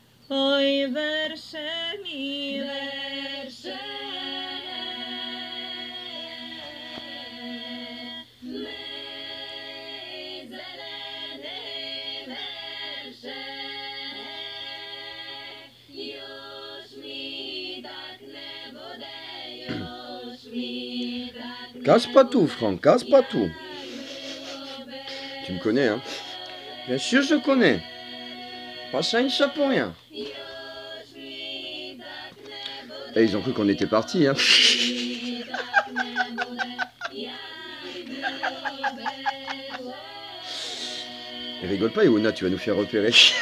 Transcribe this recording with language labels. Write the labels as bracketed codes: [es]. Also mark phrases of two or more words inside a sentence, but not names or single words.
[pl] Oj, wiersze mi, wiersze mej, zeleny wiersze. Już mi tak nie bude, już mi tak nie [fr] Casse pas tout, Franck, casse pas tout. Tu me connais, hein? Bien sûr, je connais. Pas ça, une chape pour rien. Et ils ont cru qu'on était partis, hein? Et rigole pas, Iwona, tu vas nous faire repérer.